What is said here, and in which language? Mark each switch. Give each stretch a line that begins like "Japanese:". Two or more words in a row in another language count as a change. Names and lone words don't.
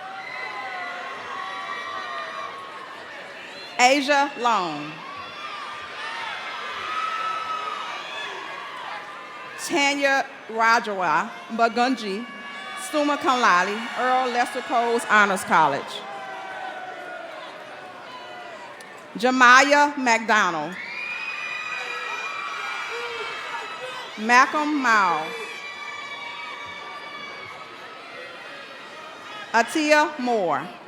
English: Asia Long. Tanya Rajawa Bagunji,
Latin: summa cum laude,
English: Earl Lester Coles Honors College. Jamaya McDonald. Malcolm Mao. Atia Moore.